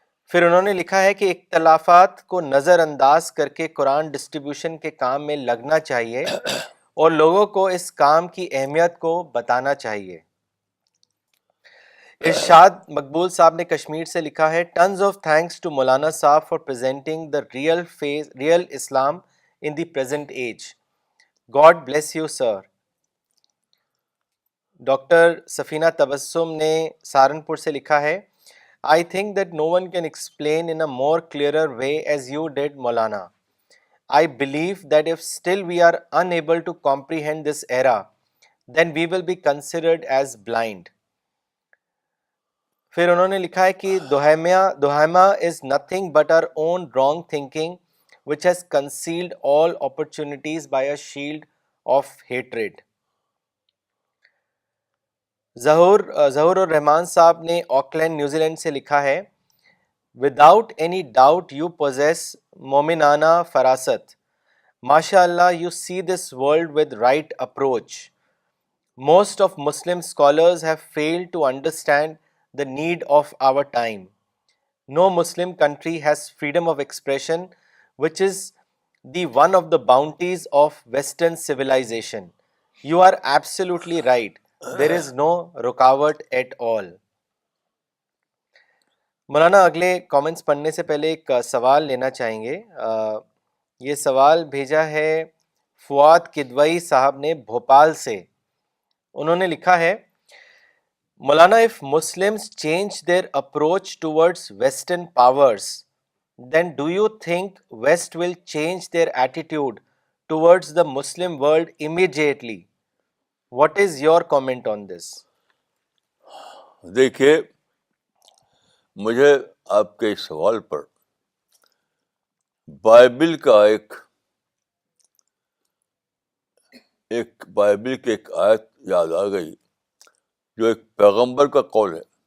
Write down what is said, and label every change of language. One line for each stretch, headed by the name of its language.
Urdu: پھر انہوں نے لکھا ہے کہ اختلافات کو نظر انداز کر کے قرآن ڈسٹریبیوشن کے کام میں لگنا چاہیے اور لوگوں کو اس کام کی اہمیت کو بتانا چاہیے. ارشاد مقبول صاحب نے کشمیر سے لکھا ہے،
English: Tons of thanks to Maulana sahab for presenting the real Islam in the present age. God bless you, sir.
Urdu: Doctor سفینہ تبسم نے سہارنپور سے لکھا ہے،
English: I think that no one can explain in a more clearer way as you did, Maulana. I believe that if still we are unable to comprehend this era, then we will be considered as blind.
Urdu: پھر انہوں نے لکھا ہے کہ
English: دوہیما is nothing but our own wrong thinking which has concealed all opportunities by a shield of hatred. Zahoor ur Rahman sahab نے Auckland New Zealand سے لکھا ہے، without any doubt you possess مومنانہ فراست. ماشاء اللہ you see this world with right approach. Most of Muslim scholars have failed to understand the need of our time. No Muslim country has freedom of expression, which is the one of the bounties of Western civilization. You are absolutely right. There is no رکاوٹ at all.
Urdu: مولانا اگلے comments پڑھنے سے پہلے ایک سوال لینا چاہیں گے. یہ سوال بھیجا ہے فواد کدوئی صاحب نے بھوپال سے. انہوں نے لکھا ہے،
English: Maulana if Muslims change their approach towards Western powers, then do you think West will change their attitude towards the Muslim world immediately? What is your comment on this?
Urdu: دیکھیے، مجھے آپ کے اس سوال پر بائبل کا ایک بائبل کی ایک آیت یاد آ گئی، جو ایک پیغمبر کا قول ہے.